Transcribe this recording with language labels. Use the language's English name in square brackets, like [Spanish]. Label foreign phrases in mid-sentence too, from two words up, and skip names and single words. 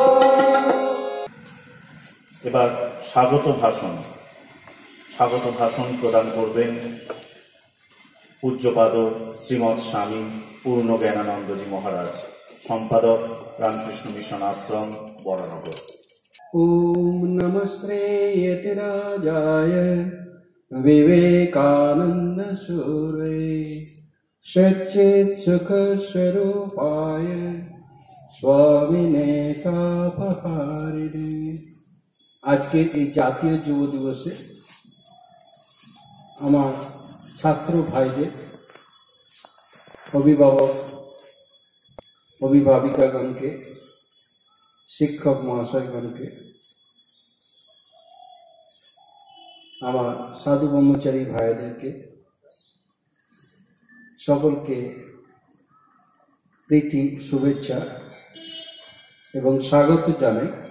[Bangla] এবার স্বাগত ভাষণ প্রদান করবেন পূজ্যপাদ শ্রীমৎ স্বামী পূর্ণ জ্ঞানানন্দজি মহারাজ, সম্পাদক রামকৃষ্ণ মিশন আশ্রম, বরানগর। [Sanskrit] ओम नमस्ते यतिराजाय विवेकानंद सूरे सच्चित सुख स्वरूपाय स्वामिने तापहारिणे। [Bangla] আজকে এই জাতীয় যুব দিবসে আমার ছাত্র ভাইদের অভিভাবক অভিভাবিকাগণকে শিক্ষক মহাশয়গণকে আমার সাধু ব্রহ্মচারী ভাইদেরকে সকলকে প্রীতি শুভেচ্ছা এবং স্বাগত জানাই।